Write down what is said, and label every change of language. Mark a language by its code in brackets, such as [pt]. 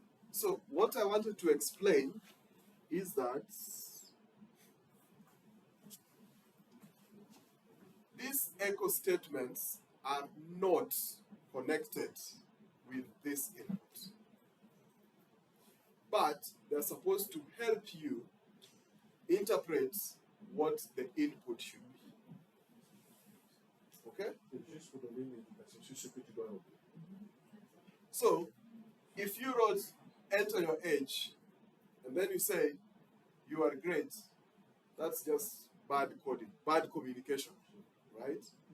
[en] So what I wanted to explain is that these echo statements are not connected with this input. But they're supposed to help you interpret what the input should be. Okay? [fr] Juste pour donner une indication sur ce que tu dois remplir. [en] So, if you wrote enter your age, and then you say you are great, that's just bad coding, bad communication, right?